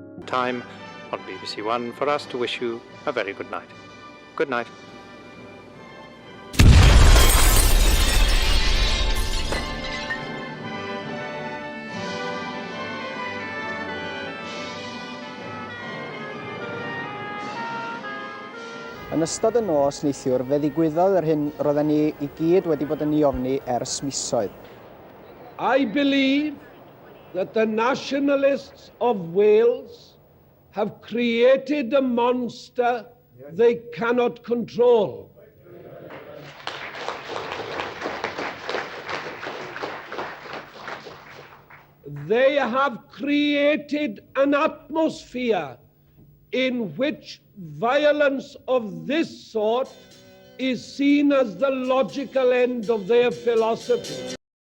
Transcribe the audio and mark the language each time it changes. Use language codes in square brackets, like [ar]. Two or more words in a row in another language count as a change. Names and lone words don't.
[en] time on BBC One for us to wish you a very good night. Good night. [cy] Yn ystod y nos neithiwr, fe ddigwyddodd yr hyn roedden ni I gyd wedi bod yn ei ofni ers misoedd. [en] I believe that the nationalists of Wales have created a monster they cannot control. They have created an atmosphere in which violence of this sort is seen as the logical end of their philosophy.